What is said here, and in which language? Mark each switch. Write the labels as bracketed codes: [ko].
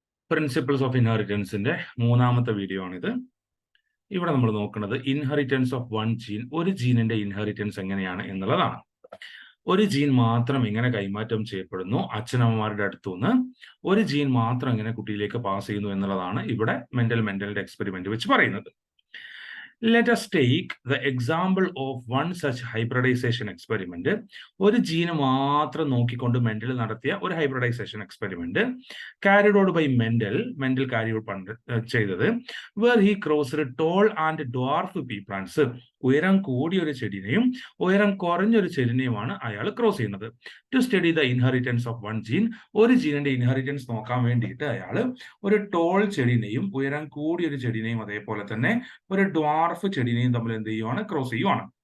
[ml] Principles of ഇൻഹെറിറ്റൻസിന്റെ മൂന്നാമത്തെ video ആണിത്. ഇവിടെ നമ്മൾ നോക്കുന്നത് [en] inheritance of one gene, [ml] ഒരു ജീനിന്റെ ഇൻഹെറിറ്റൻസ് എങ്ങനെയാണ് എന്നുള്ളതാണ്. ഒരു ജീൻ മാത്രം എങ്ങനെ കൈമാറ്റം ചെയ്യപ്പെടുന്നു അച്ഛനമ്മമാരുടെ അടുത്തുനിന്ന്, ഒരു ജീൻ മാത്രം എങ്ങനെ കുട്ടിയിലേക്ക് പാസ് ചെയ്യുന്നു എന്നുള്ളതാണ് ഇവിടെ മെന്റലിന്റെ എക്സ്പെരിമെന്റ് വെച്ച് പറയുന്നത്. [en] Let us take the example of one such hybridization experiment. [ml] ഒരു ജീന് മാത്രം നോക്കിക്കൊണ്ട് മെന്റൽ നടത്തിയ ഒരു hybridisation experiment [en] carried out by Mendel carry out ചെയ്തത് where he crossed tall and dwarf pea plants. [ml] ഉയരം കൂടിയ ഒരു ചെടിനെയും ഉയരം കുറഞ്ഞൊരു ചെടിനെയുമാണ് അയാൾ ക്രോസ് ചെയ്യുന്നത്. [en] to study the inheritance of one gene, [ml] ഒരു ജീനിന്റെ ഇൻഹെറിറ്റൻസ് നോക്കാൻ വേണ്ടിയിട്ട് അയാൾ ഒരു ടോൾ ചെടിനെയും ഉയരം കൂടിയ ഒരു ചെടിനെയും അതേപോലെ തന്നെ ഒരു ഡ്വാർഫ് ചെടിനെയും തമ്മിൽ എന്ത് ചെയ്യുവാണ്, ക്രോസ് ചെയ്യുവാണ്.